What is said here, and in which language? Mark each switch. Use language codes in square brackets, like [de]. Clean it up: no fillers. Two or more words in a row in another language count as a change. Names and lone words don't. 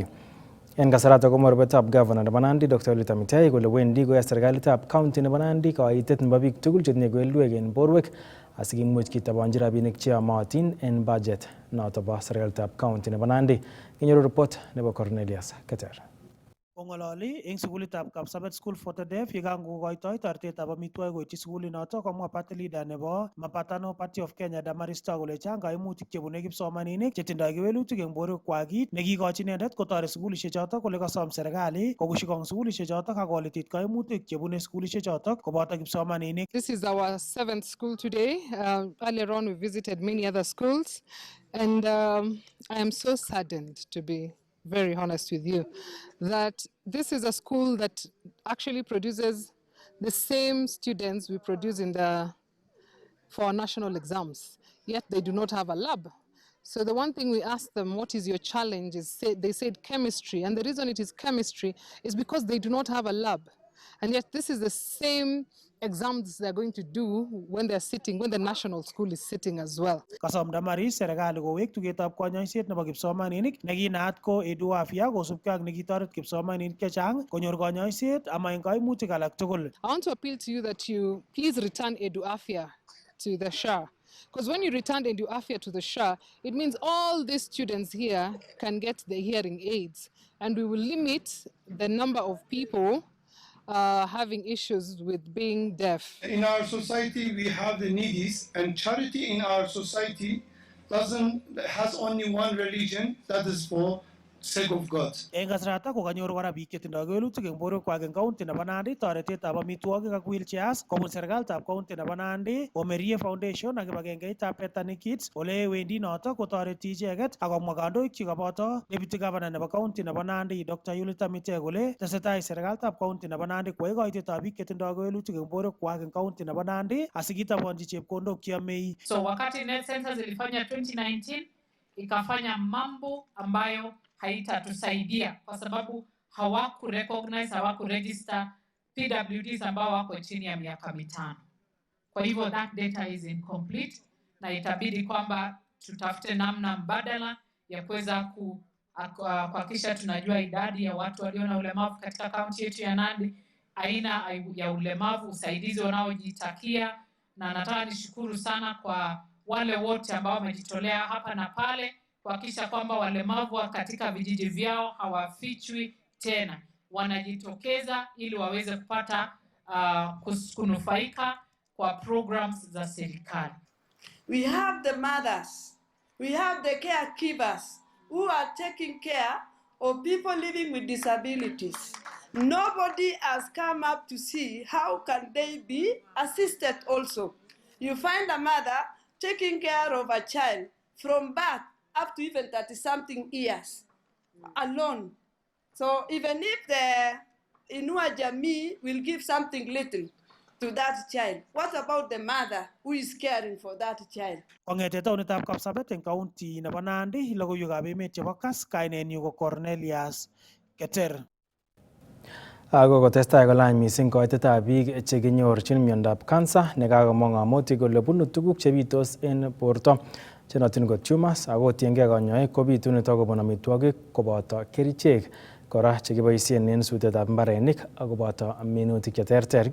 [kln] En kasarato ko morubetab Governor nebo Nandi Dr. Olita Mitai kole wendi koyai serikalitab county nebo Nandi kaitet nebo biik tugul chetinye kewelutik en borwek asikimuch kitabonji rabinik cheyomotin en budget noto bo serikalitab county nebo Nandi. Kinyoru report nebo Cornelius Keter. Kongololi eng sukulitab Kapsabet School for the Deaf yekangokoitoi toretetab amitwogik koityi sukulinoto komwa [en] party leader [kln] nebo Mapatano Party of Kenya Damaristo kole chang kaimutik chebune kipsomaninik chetindoi kewelutik eng borwekwak kit nekikochi inendet kotoret sukulishechoto kole kasom serikali kokushikong sukulishechoto ak kolitit kaimutik chebune sukulishechoto koboto kipsomaninik. [en] This is our 7th school today. Earlier on we visited many other schools and I am so saddened, to be very honest with you, that this is a school that actually produces the same students we produce for our national exams, yet they do not have a lab. So the one thing we asked them, what is your challenge, they said chemistry, and the reason it is chemistry is because they do not have a lab. And yet this is the same exams they're going to do when the national school is sitting as well. Kasom Damaris serikali kowek tugetab konyoiset nebo kipsomaninik nekinaat ko Edu Afya kosubkei ak nekitoret kipsomaninik chechang konyor konyoiset ama eng kaimutik alak tugul. I want to appeal to you that you please return Edu Afya to the SHA. Because when you return Edu Afya to the SHA, it means all these students here can get the hearing aids, and we will limit the number of people having issues with being deaf. In our society, we have the needies, and charity in our society has only one religion, that is for sake of God. [kln] Eng kasarata ko kanyor kora biik chetindoi kewelutik eng borwekwak eng county nebo Nandi toretetab amitwogik ak wheelchairs kobun serikalitab county nebo Nandi, Omeria Foundation ak kibagengeitab Ethnic Kids ole wendi noto kotoreti icheket ak komwa kandoik chekaboto [en] Deputy Governor [kln] nebo county nebo Nandi Dr. Olita Mitai kole tesetai serikalitab county nebo Nandi koyai koitetab biik chetindoi kewelutik eng borwekwak eng county nebo Nandi asikitabonji chepkondok cheyomei. [sw] So wakati net census ilifanya 2019 ikafanya mambo ambayo haitatusaidia kwa sababu hawakuregister PWDs ambao wako chini ya miaka 5. Kwa hivyo [en] that data is incomplete [sw] na itabidi kwamba tutafute namna mbadala ya kuweza kuhakikisha tunajua idadi ya watu walio na ulemavu katika kaunti yetu ya Nandi, aina ya ulemavu, usaidizi wanaojitakia, na nataka nishukuru sana kwa wale wote ambao wamejitolea hapa na pale kuhakikisha kwamba walemavu katika vijiji vyao hawafichwi tena, wanajitokeza ili waweze kupata kunufaika kwa programs za serikali. [en] We have the mothers, we have the caregivers who are taking care of people living with disabilities. Nobody has come up to see how can they be assisted also. You find a mother taking care of a child from birth up to even 30-something years alone. So even if the Inua Jamii will give something little to that child, what about the mother who is caring for that child? [kln] Kongete taonitab Kapsabet eng county nebo Nandi, logoiwekab emet chebo Kass, kainenyu ko Cornelius Keter. Ako kotestai kolany mising koitetab biik chekinyorchin miondab cancer nekakomong ng'amotik kole bunu tuguk chebitos en borto chenotin ko tumors ako tiengei kanyoik kobitu nito kobun amitwogik koboto kerichek kora chekiboisien en sutetab mbarenik ak koboto minutik cheterter.